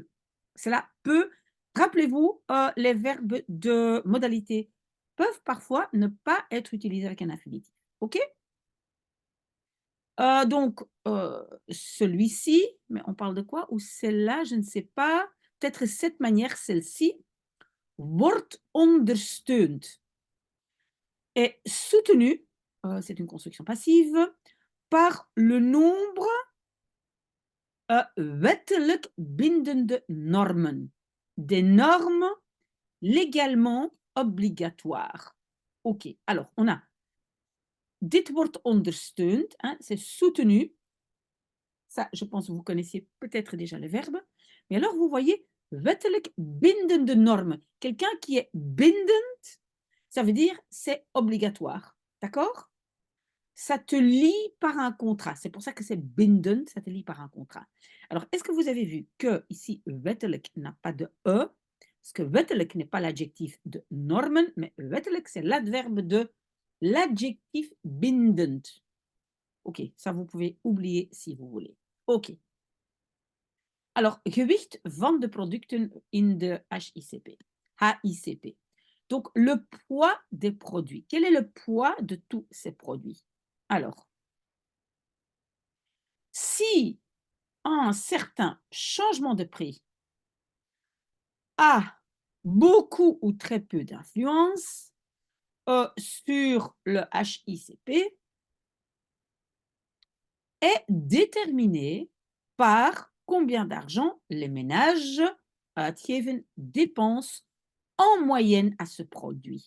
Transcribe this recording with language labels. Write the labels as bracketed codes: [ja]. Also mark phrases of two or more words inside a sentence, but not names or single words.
[fr] Cela peut, rappelez-vous, les verbes de modalité peuvent parfois ne pas être utilisés avec un infinitif. OK. Donc, celui-ci, mais on parle de quoi? Ou celle-là, je ne sais pas. Peut-être cette manière, celle-ci, [nl] wordt ondersteund, [fr] est soutenue, c'est une construction passive, par le nombre [nl] wettelijk bindende normen. [fr] Des normes légalement obligatoires. OK, alors on a dit [nl] wordt ondersteund, [fr] hein, c'est soutenu. Ça, je pense que vous connaissiez peut-être déjà le verbe. Mais alors, vous voyez, [nl] wettelijk bindende [fr] normes. Quelqu'un qui est bindend, ça veut dire c'est obligatoire. D'accord? ça te lie par un contrat. C'est pour ça que c'est binden, ça te lie par un contrat. Alors, est-ce que vous avez vu que ici wettelijk n'a pas de E, parce que wettelijk n'est pas l'adjectif de normen, mais wettelijk, c'est l'adverbe de l'adjectif bindend. Ok, ça vous pouvez oublier si vous voulez. Ok. Alors, [nl] gewicht van de producten in de HICP. HICP. [fr] Donc, le poids des produits. Quel est le poids de tous ces produits? Alors, si un certain changement de prix a beaucoup ou très peu d'influence sur le HICP, est déterminé par combien d'argent les ménages uitgeven dépensent en moyenne à ce produit.